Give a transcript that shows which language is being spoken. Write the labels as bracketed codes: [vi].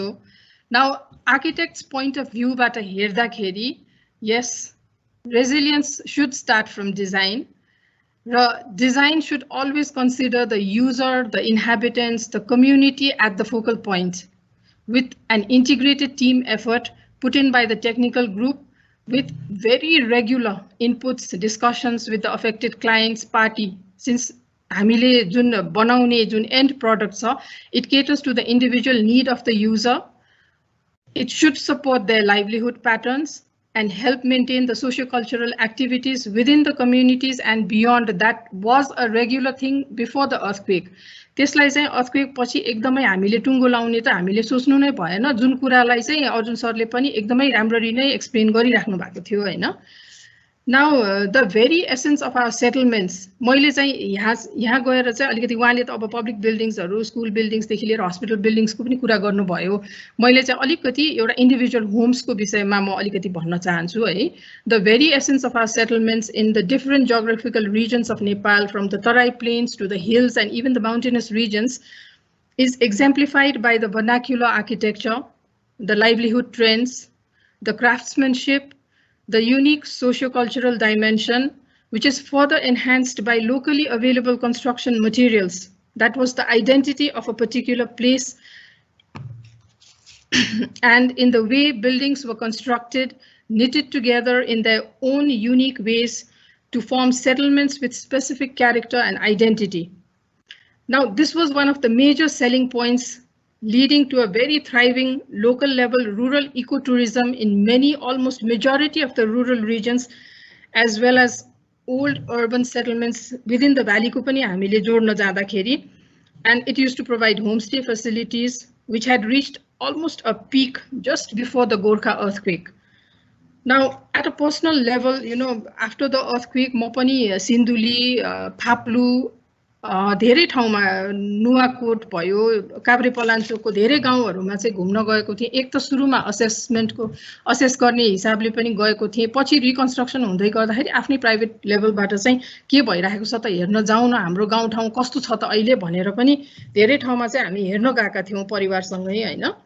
[ne] त्यो now architects point of भ्यूबाट हेर्दाखेरि [en] यस, resilience should start from design. Design should always consider the user, the inhabitants, the community at the focal point, with an integrated team effort put in by the technical group with very regular inputs, discussions with the affected clients party. Since [ne] हामीले जुन बनाउने जुन [en] end product छ, it caters to the individual need of the user. It should support their livelihood patterns and help maintain the socio-cultural activities within the communities and beyond. That was a regular thing before the earthquake. [ne] त्यसलाई चाहिँ earthquake पछि एकदमै हामीले टुङ्गो लाउने त हामीले सोच्नु नै भएन, जुन कुरालाई चाहिँ अर्जुन सरले पनि एकदमै राम्ररी नै एक्सप्लेन गरिराख्नु भएको थियो हैन। [en] Now the very essence of our settlements, [ne] मैले चाहिँ यहाँ गएर चाहिँ अलिकति उहाँले त अब पब्लिक बिल्डिङ्सहरु, स्कुल बिल्डिङ्सदेखि लिएर हस्पिटल बिल्डिङ्सको पनि कुरा गर्नुभयो, मैले चाहिँ अलिकति एउटा इन्डिभिजुअल होम्सको विषयमा म अलिकति भन्न चाहन्छु है। [en] The very essence of our settlements in the different geographical regions of Nepal, from the Tarai plains to the hills and even the mountainous regions, is exemplified by the vernacular architecture, the livelihood trends, the craftsmanship, the unique socio-cultural dimension, which is further enhanced by locally available construction materials. That was the identity of a particular place. And in the way buildings were constructed, knitted together in their own unique ways to form settlements with specific character and identity. Now, this was one of the major selling points, leading to a very thriving local level rural ecotourism in many, almost majority of the rural regions, as well as old urban settlements within the valley [ne] ko pani हामीले जोड्न जाँदाखेरि, [en] and it used to provide homestay facilities which had reached almost a peak just before the Gorkha earthquake. Now, at a personal level, you know, after the earthquake, [ne] म पनि सिन्धुली, फाप्लु, धेरै ठाउँमा नुवाकोट भयो, काभ्रे पलाञ्चोकको धेरै गाउँहरुमा चाहिँ घुम्न गएको थिए। एक त सुरुमा असेस गर्ने हिसाबले पनि गएको थिए, पछि रिकन्स्ट्रक्सन हुँदै गर्दाखेरि आफ्नै प्राइभेट लेभलबाट चाहिँ के भइरहेको छ त हेर्न जाउँ न, हाम्रो गाउँ ठाउँ कस्तो छ त अहिले भनेर पनि धेरै ठाउँमा चाहिँ हामी हेर्न गएका थियौं परिवारसँगै हैन।